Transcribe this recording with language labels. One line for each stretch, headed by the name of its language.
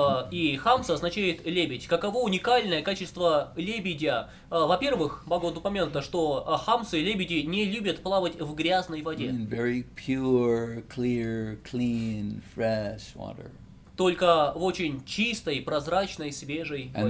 Russian: И хамса означает лебедь. Каково уникальное качество лебедя? Во-первых, Бхагават упомянуто, что хамсы и лебеди не любят плавать в грязной воде.
English: Very pure, clear, clean, fresh water.
Russian: Только в очень чистой, прозрачной, свежей воде.